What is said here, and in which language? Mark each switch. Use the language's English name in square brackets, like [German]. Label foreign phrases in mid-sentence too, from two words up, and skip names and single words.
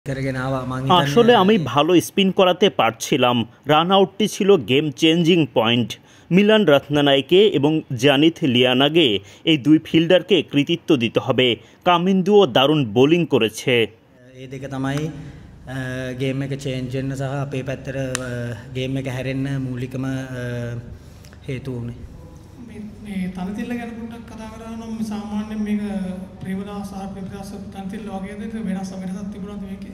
[Bangla] আসলে আমি ভালো স্পিন করাতে পারছিলাম। রান আউটটি ছিল গেম চেঞ্জিং পয়েন্ট। মিলান রাত্নানাইকে এবং জানিথ লিয়ানাগে এই দুই ফিল্ডারকে কৃতিত্ব দিতে হবে। কামিন্দুও দারুণ বোলিং করেছে। [Sinhala] ඒ දෙක තමයි ගේම් එක චේන්ජ් වෙන්න සහ අපේ පැත්තට ගේම් එක හැරෙන්න මූලිකම හේතු වුනේ. මේ තනතිල්ල ගැන පොඩ්ඩක් කතා කරා නම් සාමාන්‍යයෙන් මේක ප්‍රේමදාස තනතිල්ල වගේද වෙනසක් තිබුණාද මේකේ?